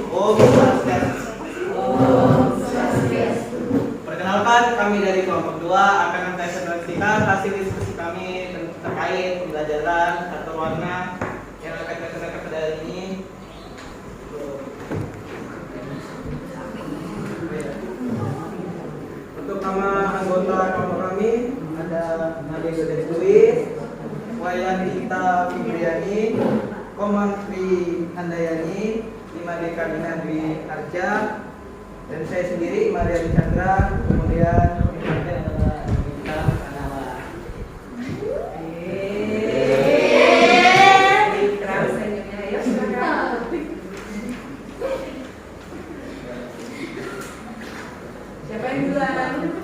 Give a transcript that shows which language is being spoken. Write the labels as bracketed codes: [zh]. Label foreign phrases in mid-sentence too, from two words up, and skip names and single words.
[id] Perkenalkan, kami dari kelompok 2 akan mempresentasikan hasil diskusi kami terkait pembelajaran catur warna yang akan kita lakukan pada hari ini. Untuk nama anggota kelompok kami ada Nadia Yudhistira Dwi, Wayanita Fibriani, Komang Sri Handayani, Imadeka Dina Dwi Arja, dan saya sendiri Maria Chandra, kemudian Siapa yang duluan?